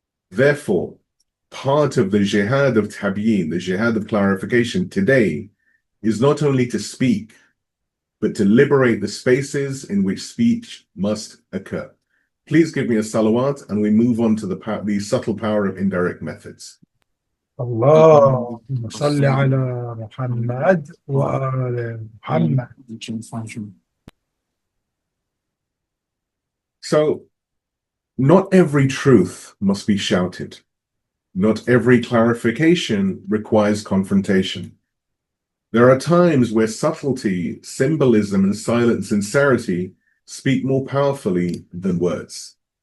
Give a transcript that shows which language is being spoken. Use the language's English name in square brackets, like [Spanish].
[English] Therefore, part of the jihad of Tabyeen, the jihad of clarification today, is not only to speak, but to liberate the spaces in which speech must occur. Please give me a salawat, and we move on to the subtle power of indirect methods. [Arabic] اللهم صل على محمد وآل محمد. [English] So, not every truth must be shouted. Not every clarification requires confrontation. There are times where subtlety, symbolism, and silent sincerity speak more powerfully than words.